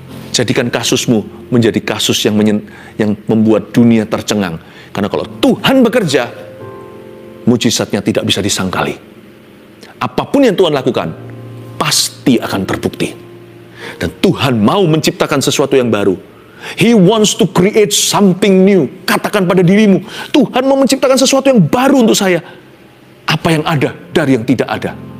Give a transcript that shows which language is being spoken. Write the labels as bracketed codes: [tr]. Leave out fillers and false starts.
[id] Jadikan kasusmu menjadi kasus yang membuat dunia tercengang. Karena kalau Tuhan bekerja, mujizatnya tidak bisa disangkali. Apapun yang Tuhan lakukan, pasti akan terbukti. Dan Tuhan mau menciptakan sesuatu yang baru. [en] He wants to create something new. [id] Katakan pada dirimu, Tuhan mau menciptakan sesuatu yang baru untuk saya. Apa yang ada dari yang tidak ada.